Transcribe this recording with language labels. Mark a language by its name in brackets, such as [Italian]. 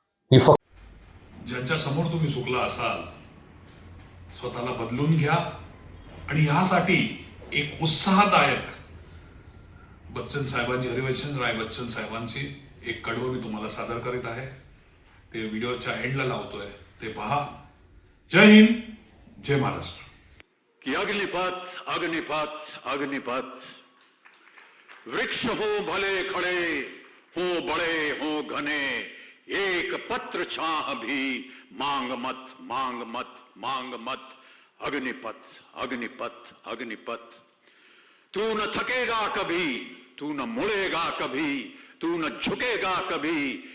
[Marathi] मी फक्त ज्यांच्या समोर तुम्ही झुकला असाल, स्वतःला बदलून घ्या. आणि यासाठी एक उत्साहदायक बच्चन साहेबांची, हरिवंश राय बच्चन साहेबांची एक कडवं मी तुम्हाला सादर करीत आहे. ते व्हिडिओच्या एंडला लावतोय, ते पहा. जय हिंद, जय महाराष्ट्र. [Hindi] कि अग्निपथ अग्निपथ अग्निपथ, वृक्ष हो भले खड़े, हो बड़े हो घने, एक पत्र छाह भी मांग मत मांग मत मांग मत. अग्निपथ अग्निपथ अग्निपथ. तू न थकेगा कभी, तू न मुड़ेगा कभी, तू न झुकेगा कभी.